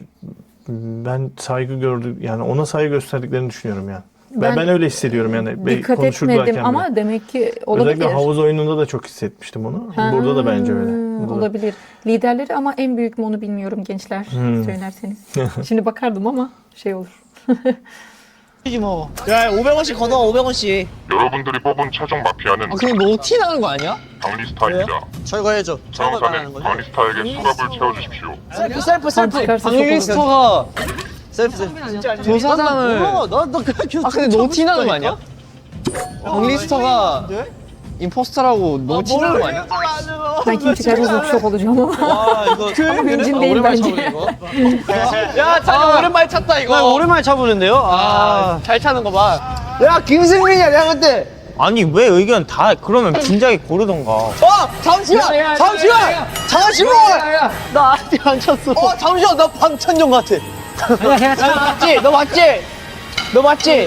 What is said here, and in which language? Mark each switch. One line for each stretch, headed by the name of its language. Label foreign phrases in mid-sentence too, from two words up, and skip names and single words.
Turkish: Ben saygı gördüm yani ona saygı gösterdiklerini düşünüyorum yani. Ben öyle hissediyorum yani. Dikkat konuşurlarken etmedim bile. ama demek ki olabilir. Özellikle havuz oyununda da çok hissetmiştim onu. Burada da bence öyle. Burada da. Olabilir. Liderleri ama en büyük mü onu bilmiyorum gençler. Söylerseniz. Şimdi bakardım ama şey olur.
Korean: 야 500원씩 걷어 500원씩. 여러분들이 뽑은 최종 마피아는 근데 너무 티 나는 거 아니야? 박리스타입니다. 철거해줘. 저 영상은 박리스타에게 수갑을 채워주십시오. 셀프. 방리스터가 셀프. 조사장을. 너 근데 너무 티 나는 거 아니야? 방리스터가 임포스터라고 너무 티 나는 거 아니야?
Turkish: Ben kim çıkarsa şok olacağım ama.
Korean: 와 이거
Turkish: Ama mümkün değil bence.
Korean: 야, 찬이 오랜만에 찼다 이거. 나 오랜만에 차보는데요. 잘 차는 거 봐. 야 김승민이야 내가 그때. 아니 왜 의견 다 그러면 진작에 고르던가. 잠시만. 나한테 안 쳤어. 잠시만 나 방찬용 같아. 너 맞지?